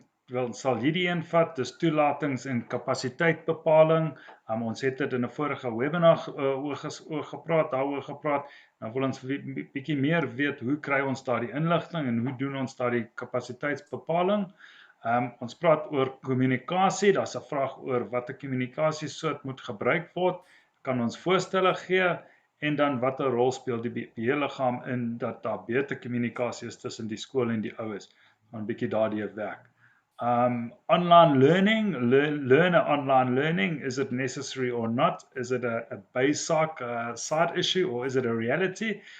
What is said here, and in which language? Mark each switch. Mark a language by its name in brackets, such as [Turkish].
[Afrikaans] We'll sal hierdie een vat, dis toelatings en kapasiteitbepaling. Ons het dit in 'n vorige webinar daaroor gepraat. Nou wil ons 'n bietjie meer weet, hoe kry ons daardie inligting en hoe doen ons daardie kapasiteitsbepaling? Ons praat oor kommunikasie. Daar's 'n vraag oor watter kommunikasiesoort moet gebruik word. Kan ons voorstelle gee? En dan watter rol speel die beheerliggaam in dat daar beter kommunikasie is tussen die skool en die ouers? Dan 'n bietjie daardeur werk. [English] Online learning, learner online learning, is it necessary or not? Is it a basic side issue or is it a reality?